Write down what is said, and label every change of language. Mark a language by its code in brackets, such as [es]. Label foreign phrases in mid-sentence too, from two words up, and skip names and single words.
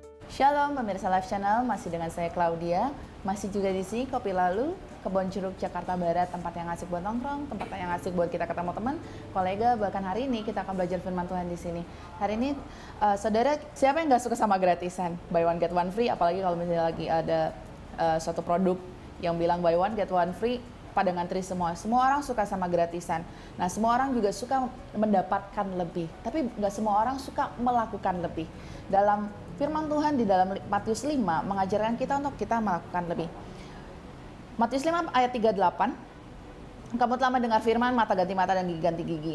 [id] Shalom pemirsa Live Channel, masih dengan saya Claudia. Masih juga di sini Kopi Lalu, Kebon Jeruk, Jakarta Barat, tempat yang asik buat nongkrong, tempat yang asik buat kita ketemu teman, kolega. Bahkan hari ini kita akan belajar firman Tuhan di sini. Hari ini, saudara, siapa yang nggak suka sama gratisan? [en] Buy one get one free, [id] apalagi kalau misalnya lagi ada suatu produk yang bilang [en] buy one get one free, [id] pada ngantri semua. Semua orang suka sama gratisan. Nah, semua orang juga suka mendapatkan lebih. Tapi nggak semua orang suka melakukan lebih. Dalam firman Tuhan di dalam Matius 5 mengajarkan kita untuk kita melakukan lebih. Matius 5 ayat 38, kamu telah mendengar firman mata ganti mata dan gigi ganti gigi.